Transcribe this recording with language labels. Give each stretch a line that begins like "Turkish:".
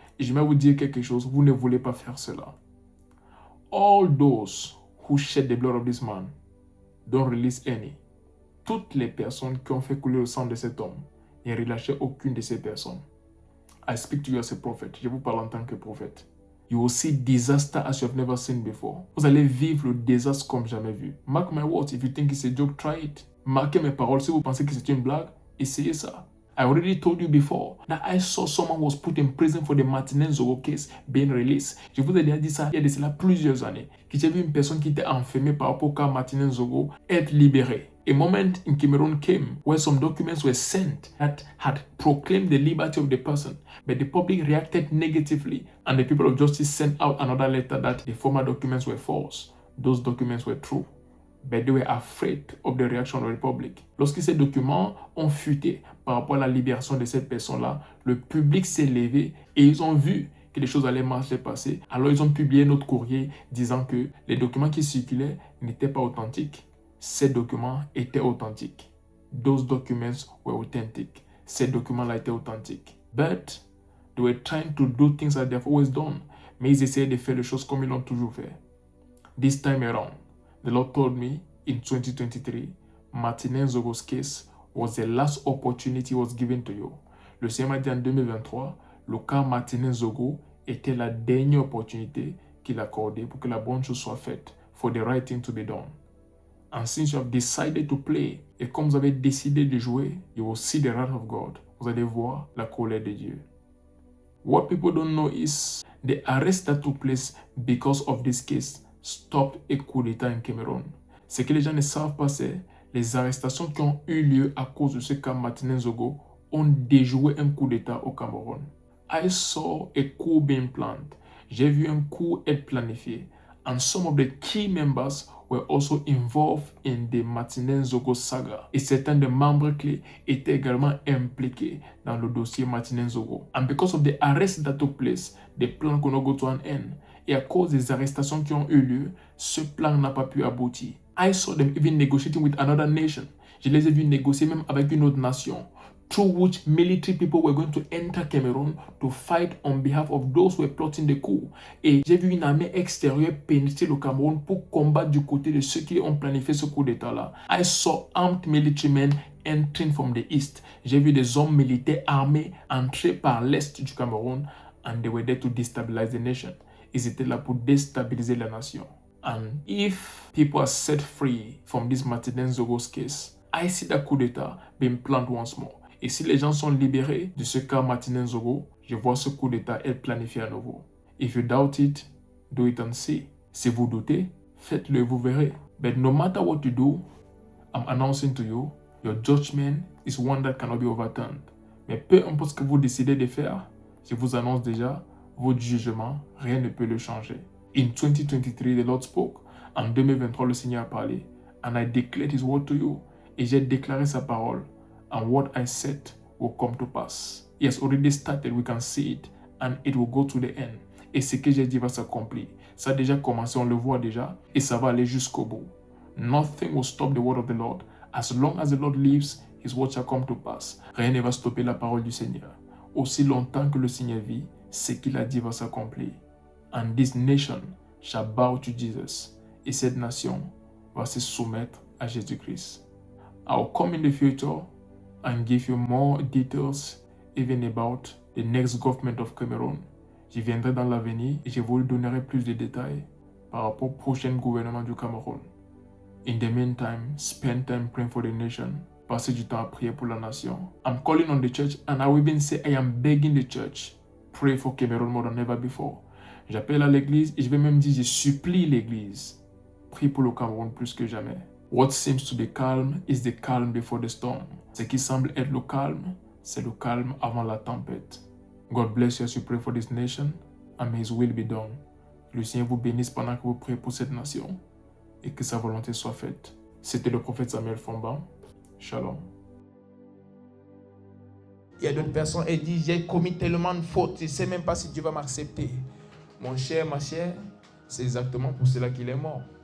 French: Et je vais vous dire quelque chose. Vous ne voulez pas faire cela.
English: All those who shed the blood of this man, don't release any.
French: Toutes les personnes qui ont fait couler le sang de cet homme, ne relâchez aucune de ces personnes.
English: I speak to you as a prophet.
French: Je vous parle en tant que prophète.
English: You will see disaster as you have never seen before.
French: Vous allez vivre le désastre comme jamais vu.
English: Mark my words. If you think it's a joke, try it.
French: Marquez mes paroles. Si vous pensez que c'est une blague, essayez ça.
English: I already told you before that I saw someone was put in prison for the Martinez Zogo case being released.
French: Je vous ai déjà dit ça il y a de cela plusieurs années. Que j'ai vu une personne qui était enfermée par rapport au cas Martinez Zogo être libérée.
English: A moment in Cameroon came where some documents were sent that had proclaimed the liberty of the person, but the public reacted negatively and the people of justice sent out another letter that the former documents were false. Those documents were true, but they were afraid of the reaction of the public.
French: Lorsque ces documents ont fuité par rapport à la libération de cette personne-là, le public s'est levé et ils ont vu que les choses allaient mal se passer. Alors ils ont publié notre courrier disant que les documents qui circulaient n'étaient pas authentiques. Ces documents étaient authentiques.
English: Those documents were authentic.
French: Ces documents-là étaient authentiques.
English: But they were trying to do things that they've always done.
French: Mais ils essayaient de faire les choses comme ils l'ont toujours fait.
English: This time around, the Lord told me in 2023, Martinez Zogo's case was the last opportunity was given to you.
French: Le Seigneur m'a dit en 2023, le cas Martinez Zogo était la dernière opportunité qu'il accordait pour que la bonne chose soit faite,
English: for the right thing to be done. And since you have decided to play,
French: et comme vous avez décidé de jouer,
English: you will see the wrath of God.
French: Vous allez voir la colère de Dieu.
English: What people don't know is the arrest that took place because of this case stopped a coup d'État in Cameroon.
French: Ce que les gens ne savent pas, c'est les arrestations qui ont eu lieu à cause de ce cas Martinez Zogo ont déjoué un coup d'État au Cameroun.
English: I saw a coup being planned.
French: J'ai vu un coup être planifié.
English: And some of the key members were also involved in the Martinez Zogo saga.
French: Et certains des membres clés étaient également impliqués dans le dossier Martinez Zogo.
English: And because of the arrest that took place, the plan could not go to an end.
French: Et à cause des arrestations qui ont eu lieu, ce plan n'a pas pu aboutir.
English: I saw them even negotiating with another nation.
French: Je les ai vus négocier même avec une autre nation,
English: through which military people were going to enter Cameroon to fight on behalf of those who were plotting the coup.
French: Et j'ai vu une armée extérieure pénétrer le Cameroun pour combattre du côté de ceux qui ont planifié ce coup d'État-là.
English: I saw armed military men entering from the east.
French: J'ai vu des hommes militaires armés entrer par l'est du Cameroun,
English: and they were there to destabilize the nation.
French: Ils étaient là pour déstabiliser la nation.
English: And if people are set free from this Martinez Zogo's case, I see that coup d'État being planned once more.
French: Et si les gens sont libérés de ce cas Martinez Zogo, je vois ce coup d'État être planifié à nouveau.
English: If you doubt it, do it and see.
French: Si vous doutez, faites-le et vous verrez.
English: But no matter what you do, I'm announcing to you, your judgment is one that cannot be overturned.
French: Mais peu importe ce que vous décidez de faire, je vous annonce déjà, votre jugement, rien ne peut le changer.
English: In 2023, the Lord spoke.
French: En 2023, le Seigneur a parlé.
English: And I declared His word to you.
French: Et j'ai déclaré sa parole.
English: And what I said will come to pass. It has already started, we can see it. And it will go to the end.
French: Et ce que j'ai dit va s'accomplir. Ça a déjà commencé, on le voit déjà. Et ça va aller jusqu'au bout.
English: Nothing will stop the word of the Lord. As long as the Lord lives, His word shall come to pass.
French: Rien ne va stopper la parole du Seigneur. Aussi longtemps que le Seigneur vit, ce qu'il a dit va s'accomplir.
English: And this nation shall bow to Jesus.
French: Et cette nation va se soumettre à Jésus-Christ.
English: I will come in the future and give you more details even about the next government of Cameroon.
French: Je viendrai dans l'avenir et je vous donnerai plus de détails par rapport au prochain gouvernement du Cameroun.
English: In the meantime, spend time praying for the nation.
French: Passez du temps à prier pour la nation.
English: I'm calling on the church and I will even say I am begging the church. Pray for Cameroon more than ever before.
French: J'appelle à l'église et je vais même dire, je supplie l'église. Prie pour le Cameroun plus que jamais.
English: What seems to be calm is the calm before the storm.
French: Ce qui semble être le calme, c'est le calme avant la tempête.
English: God bless you as you pray for this nation and may His will be done.
French: Le Seigneur vous bénisse pendant que vous priez pour cette nation et que sa volonté soit faite. C'était le prophète Samuel Fomban. Shalom. Il y a d'autres personnes qui disent, j'ai commis tellement de fautes, je ne sais même pas si Dieu va m'accepter. Mon cher, ma chère, c'est exactement pour cela qu'il est mort.